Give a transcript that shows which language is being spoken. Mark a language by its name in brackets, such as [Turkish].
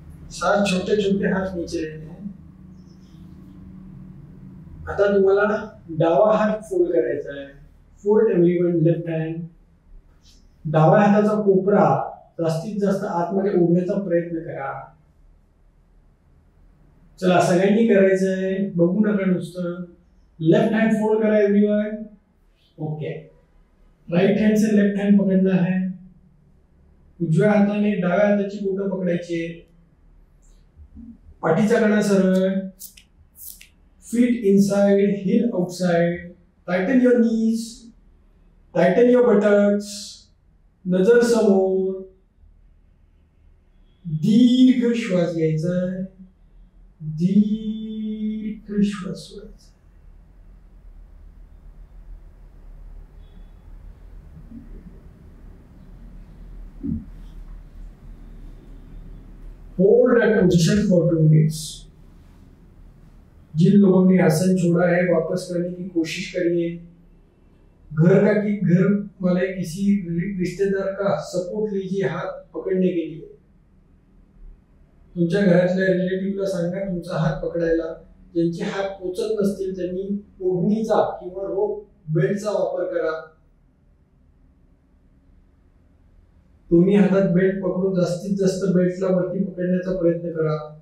[Hindi] सात छोटे छोटे हात नीचे लेने हैं. [Marathi] आता तुम्हाला डावा हात फोल्ड करायचा आहे. [English] Fold everyone left hand. [Marathi] डाव्या हाताचा कोपरा जास्तीत जास्त आतमध्ये ओढण्याचा प्रयत्न करा. चला सगळ्यांनी करायचं आहे, बघू नका नुसतं. [Hindi] लेफ्ट हैंड फोल्ड करा एवरीवन. ओके. राइट हैंड से लेफ्ट हैंड पकड़ना है. [Marathi] उजव्या हाताने डाव्या हाताची बोटं पकडायची. पाठीचा कणा सरळ. [English] Feet inside, heel outside. Tighten your knees. Tighten your buttocks. [Marathi] नजर समोर. दीर्घ श्वास घ्यायचा. दीर्घ श्वास सोडायचा. [English] Hold that position for 2 minutes. [Hindi] जिन लोगों ने आसन छोड़ा है वापस करने की कोशिश करिए. घर वाले किसी रिश्तेदार का सपोर्ट लीजिए हाथ पकड़ने के लिए. [Marathi] तुमच्या घरातल्या रिलेटिव्हला सांगा तुमचा हात पकडायला. ज्यांचे हात पोचत नसतील त्यांनी ओढणीचा किंवा रोप बेल्टचा वापर करा. तुम्ही हातात बेल्ट पकडून जास्तीत जास्त बेल्टला वरती पकडण्याचा प्रयत्न करा.